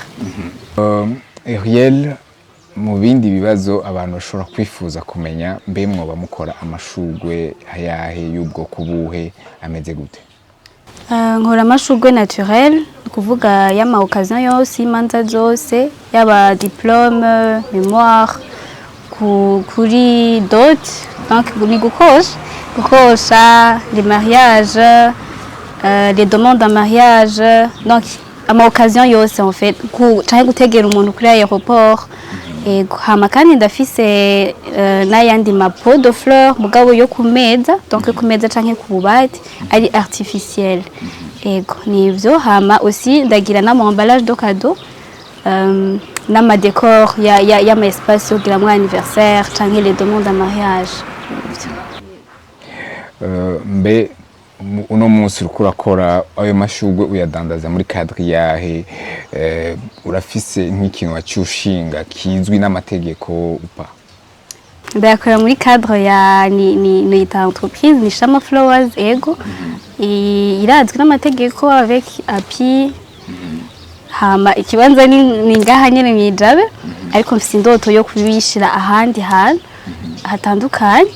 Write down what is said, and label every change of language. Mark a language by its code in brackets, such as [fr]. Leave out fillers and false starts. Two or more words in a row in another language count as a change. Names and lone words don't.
[rn] Urielle mu bindi bibazo abantu bashobora kwifuza kumenya mbe mwoba mukora amashurwe ayahe y'ubwoko buhe ameze gute? Nkora amashurwe naturel kuvuga y'ama occasion yose imanza zose yaba [fr] diplôme mémoire [rn] kuri dot donc ni gukosha les [fr] mariages les demandes en mariage [rn] donc ama occasion yose [fr] en fait [rn] canke gutegera umuntu kuri aéroport hama kandi ndafise n'ayandi mapo [fr] de fleurs [rn] mugabo yo kumeza donc kumeza canke kububati ari artificiel nivyo hama aussi ndagira na [fr] emballage de cadeau [rn] n'ama décor ya ma espace yo gira mu anniversaire canke [fr] les demandes en mariage. [rn] Mbe uno munsi uriko urakora ayo mashurwe uyadandaza muri cadre yahe urafise nk'ikintu wacyushinga kizwi n'amategeko upa? Ndakora muri cadre ya ni entreprise ni Shama Flowers ego irazwi n'amategeko avec API hama ikibanza ni ngaha nyene mwijabe ariko mfise indoto yo kubishira ahandi hantu hatandukanye.